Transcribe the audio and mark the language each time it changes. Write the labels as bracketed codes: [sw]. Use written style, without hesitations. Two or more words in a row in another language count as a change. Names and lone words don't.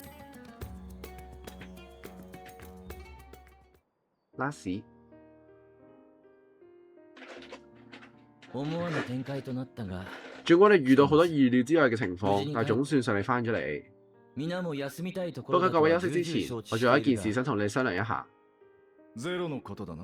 [yue] 拉屎。 [ja] 思わぬ展開となったが。 [yue] 儘管你遇到好多意料之外嘅情況，但係總算順利翻咗嚟。 [ja] 皆も休みたいとこ [yue] 不過 [ja] ろだと [yue] 各位休息之前， [ja] 重々承知 [yue] 我仲有一件 [ja] しているが [yue] 事想同你商量一下， [ja] ゼロのことだな。